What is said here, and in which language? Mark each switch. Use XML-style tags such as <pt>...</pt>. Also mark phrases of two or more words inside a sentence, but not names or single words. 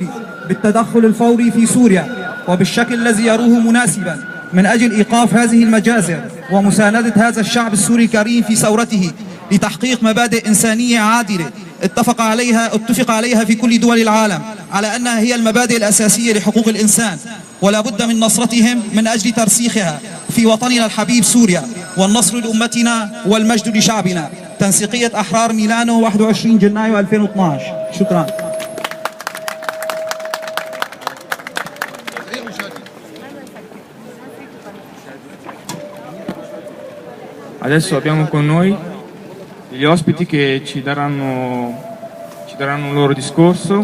<ar>بالتدخل الفوري في سوريا وبالشكل الذي يروه مناسبا من أجل إيقاف هذه المجازر ومساندة هذا الشعب السوري الكريم في ثورته لتحقيق مبادئ إنسانية عادلة اتفق عليها في كل دول العالم على أنها هي المبادئ الأساسية لحقوق الإنسان، ولا بد من نصرتهم من أجل ترسيخها في وطننا الحبيب سوريا، والنصر لأمتنا والمجد لشعبنا. تنسيقية أحرار ميلانو 21 جنايو 2012. شكرا.</ar> <it>Adesso abbiamo con noi gli ospiti che ci daranno un loro discorso.</it>